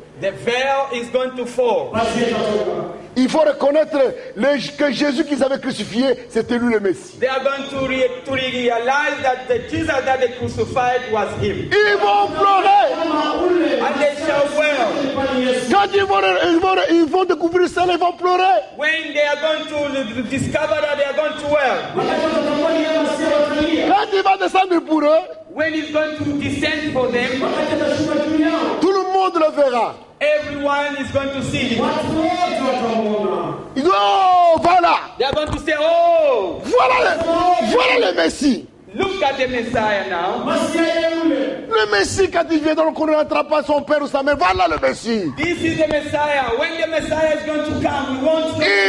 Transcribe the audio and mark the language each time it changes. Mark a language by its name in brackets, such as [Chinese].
[English] the veil is going to fall. [French] Il faut reconnaître que Jésus qu'ils avaient crucifié, c'était lui le Messie. [English] They are going to realize that the Jesus that they crucified was him. [French] Ils vont pleurer. [English] And they shall wail. [French] Quand ils vont découvrir ça, ils vont pleurer. [English] When they are going to discover that they are going to wail. [French] Quand il va descendre pour eux, [English] When he's going to descend for them, [French] tout le monde le verra. [English] everyone is going to see him. [French] Ils disent, oh, voilà. [English] They are going to say, oh, [French] Voilà le Messie. [English] look at the Messiah now. [French] Le Messie, quand il vient, donc on ne rattrape pas son père ou sa mère. Voilà le Messie. [English] This is the Messiah. When the Messiah is going to come, we want to